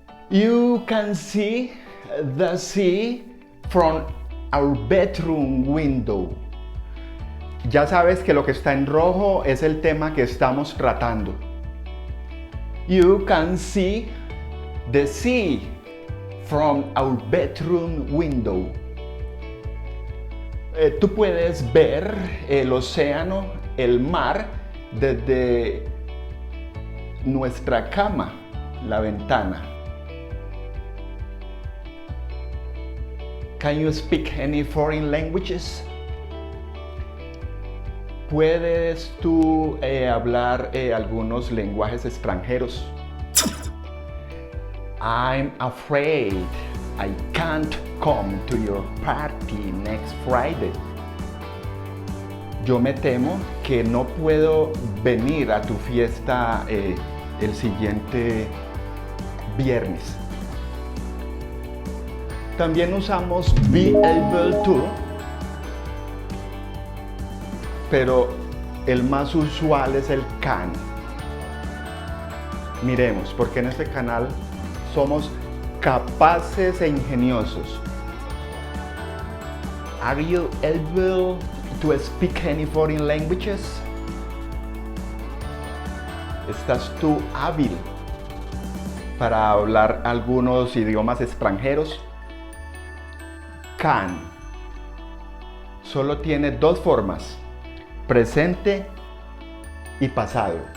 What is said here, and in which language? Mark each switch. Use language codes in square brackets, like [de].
[en] You can see the sea from our bedroom window. [es] Ya sabes que lo que está en rojo es el tema que estamos tratando. [en] You can see the sea from our bedroom window. [es] Tú puedes ver el océano, el mar, desde nuestra cama, la ventana. [en] Can you speak any foreign languages? [es] ¿Puedes tú hablar algunos lenguajes extranjeros? [en] I'm afraid I can't come to your party next Friday. [es] Yo me temo que no puedo venir a tu fiesta el siguiente viernes. También usamos be able to, pero el más usual es el can. Miremos, porque en este canal somos capaces e ingeniosos. [en] Are you able to speak any foreign languages? [es] ¿Estás tú hábil para hablar algunos idiomas extranjeros? Can solo tiene dos formas, presente y pasado.